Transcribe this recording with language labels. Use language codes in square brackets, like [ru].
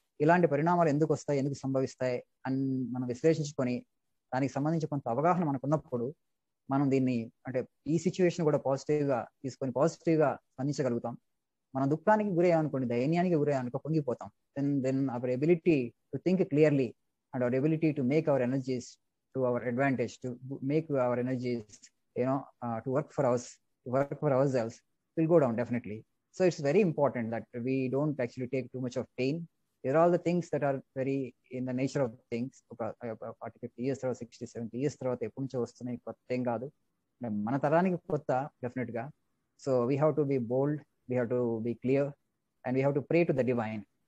[te] ఇలాంటి పరిణామాలు ఎందుకు వస్తాయి, ఎందుకు సంభవిస్తాయి అని మనం విశ్లేషించుకొని దానికి సంబంధించి కొంత అవగాహన మనకు ఉన్నప్పుడు మనం దీన్ని అంటే ఈ సిచ్యువేషన్ కూడా పాజిటివ్ గా తీసుకొని పాజిటివ్ గా స్పందించగలుగుతాం. మన దుఃఖానికి గురయ్యామనుకోండి, దైన్యానికి గురయ్యామనుకో పొంగిపోతాం. [en] Then our ability to think clearly and our ability to make our energies to our advantage, to make our energies to work for ourselves will go down definitely. So it's very important that we don't actually take too much of pain. There are all the things that are very in the nature of things. [te] 40-50 years తర్వాత 60-70 years తర్వాత ఎప్పటి నుంచో వస్తున్నాయి, కొత్త ఏం కాదు, మన తరానికి కొత్త డెఫినెట్ గా. [en] So we have to be bold, we have to be clear and we have to pray to the divine.